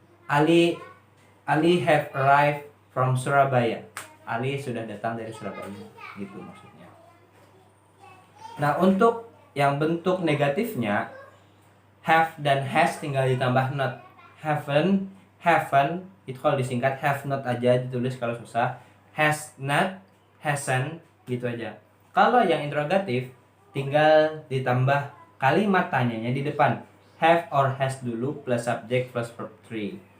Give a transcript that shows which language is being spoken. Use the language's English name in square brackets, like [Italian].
[English] Ali have arrived from Surabaya. [Indonesian] Ali sudah datang dari Surabaya. Gitu maksudnya. Nah, untuk yang bentuk negatifnya, have dan has tinggal ditambah not. Haven't itu kalau disingkat have not aja ditulis kalau susah. Has not, hasn't gitu aja. Kalau yang interrogatif tinggal ditambah kalimat tanyanya di depan. Have or has dulu plus subject plus verb 3.